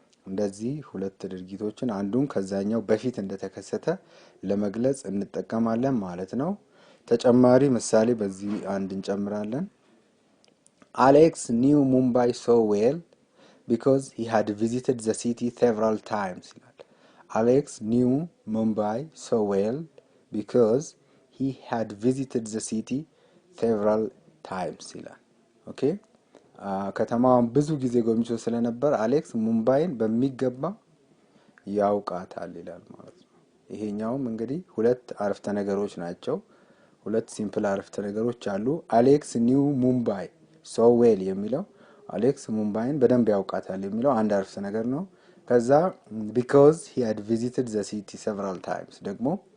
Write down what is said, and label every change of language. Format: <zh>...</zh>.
<am>እንደዚህ ሁለት ድርጊቶችን አንዱን ከዛኛው በፊት እንደተከሰተ ለመግለጽ እንጠቀማለን ማለት ነው። ተጨማሪ ምሳሌ በዚህ አንድ እንጨምራለን።</am> <en>Alex knew Mumbai so well because he had visited the city several times. Alex knew Mumbai so well because he had visited the city several times. Okay?</en> <am>ከተማውን ብዙ ጊዜ ጎብኝቶ ስለነበር አሌክስ ሙምባይን በሚገባ ያውቃታል ይላል ማለት ነው። ይሄኛውም እንግዲህ ሁለት አረፍተ ነገሮች ናቸው። ሁለት ሲምፕል አረፍተ ነገሮች አሉ።</am> <en>አሌክስ ኒው ሙምባይ ሶ ዌል</en> <am>የሚለው አሌክስ ሙምባይን በደንብ ያውቃታል የሚለው አንድ አረፍተ ነገር ነው። ከዛ</am> <en>because he had visited the city several times</en> <am>ደግሞ</am>